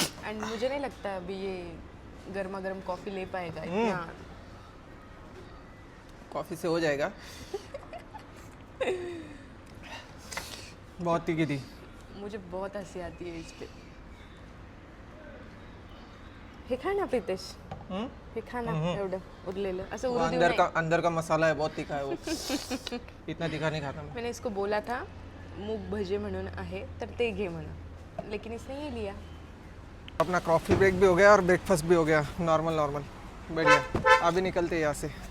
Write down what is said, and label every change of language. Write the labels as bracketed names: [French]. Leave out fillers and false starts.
[Hindi] And मुझे नहीं लगता अभी ये गर्मा गर्म कॉफ़ी ले पाएगा इतना। कॉफ़ी से हो जाएगा। बहुत तीखी थी, मुझे बहुत हंसी आती है इस पे। [Marathi] हे खाना प्रीतेश, हे खाना एवढं उरलेलं असं [Hindi] वो [Marathi] उरू देऊ [Hindi] अंदर का मसाला है, बहुत तीखा है वो। इतना तीखा नहीं खाता मैं। मैंने इसको बोला था [Marathi] मूग भजे म्हणून आहे तर ते घे म्हणा, [Hindi] लेकिन इसने ये लिया। अपना कॉफ़ी ब्रेक भी हो गया और ब्रेकफास्ट भी हो गया, नॉर्मल नॉर्मल, बढ़िया। अभी निकलते हैं यहाँ से।